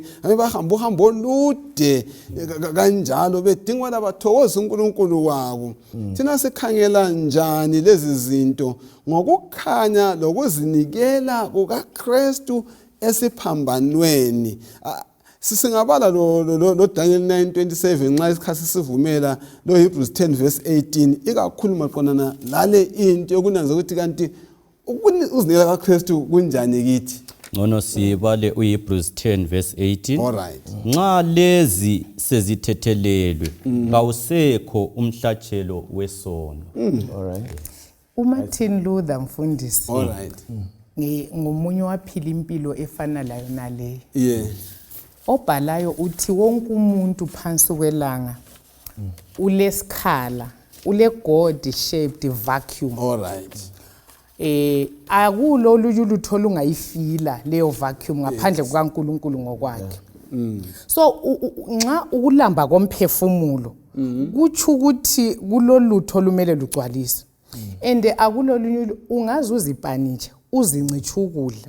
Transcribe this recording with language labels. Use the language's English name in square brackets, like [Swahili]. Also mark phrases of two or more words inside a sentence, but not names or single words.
[North Ndebele] bahamba uhambo olude kanjalo bedinga labathokoza uNkulunkulu wabo thina sikhangela njani lezi zinto ngokukhanya lokuzinikela kukaKristu esiphambanweni sisingabala lo Daniel 9:27 nxa isikhathi sivumela lo Hebrews 10:18 ikakhulu maqonana lale into yokunanza ukuthi kanti ukuzinikela kaKristu kunjani kithi ngono sibale uHebrews 10:18 alright nxa lezi sezithethelelwe kawusekho umhlatshelo wesono alright uMartin Luther mfundisi alright ngomunye waphila impilo efana layo nale obhalayo uthi wonke umuntu phansi kwelanga ulesikhala ule [English] God shaped vacuum [North Ndebele] alright akulo lutho olungayifila leyo vacuum ngaphandle kukaNkulunkulu ngokwakhe so nxa ukulamba komphefumulo kuthi ukuthi kulolutho lumele lugcwalise and akulolunye ungazuzipanitshe uzincicha ukudla